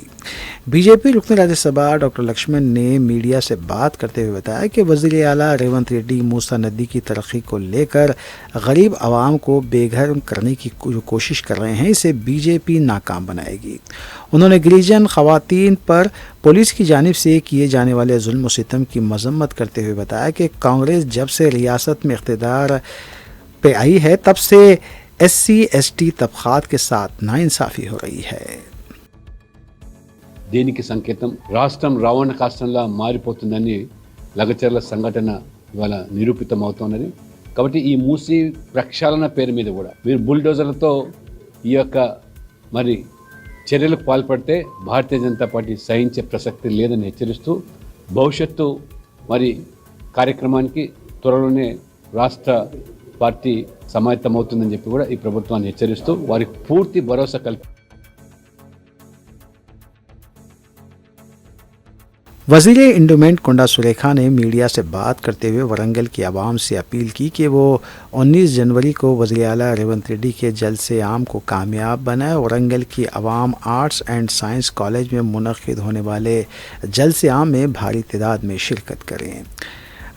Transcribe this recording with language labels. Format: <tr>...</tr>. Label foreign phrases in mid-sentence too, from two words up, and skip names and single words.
<ur>BJP رکن راجیہ سبھا ڈاکٹر لکشمن نے میڈیا سے بات کرتے ہوئے بتایا کہ وزیر اعلیٰ ریونت ریڈی موسیٰ ندی کی ترقی کو لے کر غریب عوام کو بے گھر کرنے کی جو کوشش کر رہے ہیں اسے BJP ناکام بنائے گی۔ انہوں نے گریجن خواتین پر پولیس کی جانب سے کیے جانے والے ظلم و ستم کی مذمت کرتے ہوئے بتایا کہ کانگریس جب سے ریاست میں اقتدار پہ آئی ہے تب سے SC ST طبقات کے ساتھ ناانصافی ہو رہی ہے۔</ur> <te>దీనికి సంకేతం రాష్ట్రం రావణ కాష్టంలా మారిపోతుందని లగచర్ల సంఘటన ఇవాళ నిరూపితమవుతున్నది। కాబట్టి ఈ మూసి ప్రక్షాళన పేరు మీద కూడా మీరు బుల్డోజర్లతో ఈ యొక్క మరి చర్యలకు పాల్పడితే భారతీయ జనతా పార్టీ సహించే ప్రసక్తి లేదని హెచ్చరిస్తూ భవిష్యత్తు మరి కార్యక్రమానికి త్వరలోనే రాష్ట్ర పార్టీ సమాయత్తమవుతుందని చెప్పి కూడా ఈ ప్రభుత్వాన్ని హెచ్చరిస్తూ వారికి పూర్తి భరోసా కల్పి</te> <ur>وزیر انڈومنٹ کنڈا سریکھا نے میڈیا سے بات کرتے ہوئے ورنگل کی عوام سے اپیل کی کہ وہ 19 جنوری کو وزیر اعلیٰ ریونت ریڈی کے جلسے عام کو کامیاب بنائے۔ ورنگل کی عوام آرٹس اینڈ سائنس کالج میں منعقد ہونے والے جلسے عام میں بھاری تعداد میں شرکت کریں۔</ur>